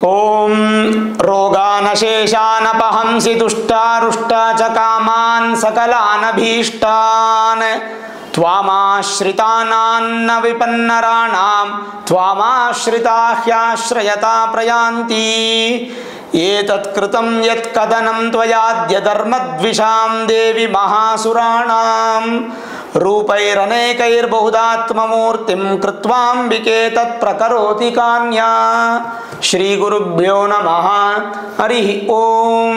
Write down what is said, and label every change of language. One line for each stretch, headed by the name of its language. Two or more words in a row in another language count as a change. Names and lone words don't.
Sanskrit: ಓಂ ರೋಗಾನಶೇಷಾನಪಹಂಸಿ ತುಷ್ಟಾರುಷ್ಟ ಚ ಕಾಮಾನ್ ಸಕಲಾನಭೀಷ್ಟಾನ್ ತ್ವಾಮಾಶ್ರಿತಾನಾನ್ನ ವಿಪನ್ನರಾಣಾಂ ತ್ವಾಮಾಶ್ರಿತಾ ಹ್ಯಾಶ್ರಯತಾ ಪ್ರಯಾಂತಿ ಏತತ್ ಕೃತಂ ಯತ್ ಕದನಂ ತ್ವಯಾದ್ಯ ಧರ್ಮದ್ವಿಷಾಂ ದೇವಿ ಮಹಾಸುರಾಣಾಂ ರೂಪೈರನೇಕೈರ್ಬಹುಧಾತ್ಮಮೂರ್ತಿಂ ಕೃತ್ವಾಂಬಿಕೆ ತತ್ ಪ್ರಕರೋತಿ ಕಾನ್ಯಾ. ಶ್ರೀ ಗುರುಭ್ಯೋ ನಮಃ. ಹರಿ ಓಂ.